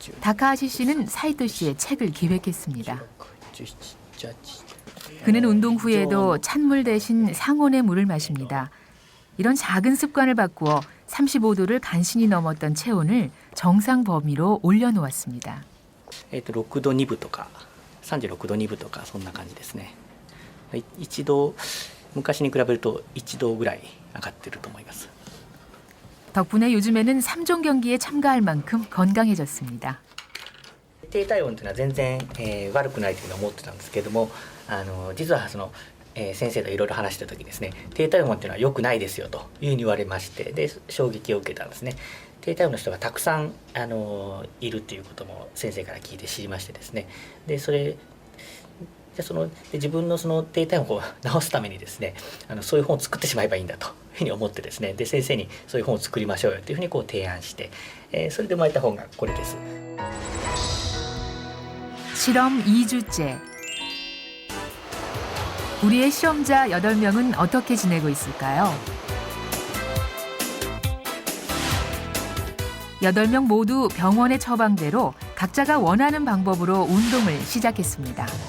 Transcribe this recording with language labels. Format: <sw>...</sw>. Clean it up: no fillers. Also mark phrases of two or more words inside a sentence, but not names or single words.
<ko>다카하시 씨는 사이토 씨의 책을 기획했습니다. 그는 운동 후에도 찬물 대신 상온의 물을 마십니다. 이런 작은 습관을 바꾸어 35도를 간신히 넘었던 체온을 정상 범위로 올려놓았습니다.</ko> <ja>6 度2分とか36度2分とかそんな感じですね。一度昔に比べると1度ぐらい上がってると思います。</ja> <ko>덕분에 요즘에는 3종 경기에 참가할 만큼 건강해졌습니다.</ko> <ja>低体温というのは全然、悪くないというふうに思ってたんですけれども、実は先生といろいろ話した時にですね、低体温というのは良くないですよというふうに言われまして、で衝撃を受けたんですね。低体温の人がたくさんいるということも先生から聞いて知りましてですね。で自分のその低体温を治すためにですね、そういう本を作ってしまえばいいんだというふうに思ってですね、で先生にそういう本を作りましょうよというふうに提案して、それで生まれた本がこれです。</ja> <ko>실험 2주째. 우리의 실험자 8명은 어떻게 지내고 있을까요? 8명 모두 병원의 처방대로 각자가 원하는 방법으로 운동을 시작했습니다.</ko>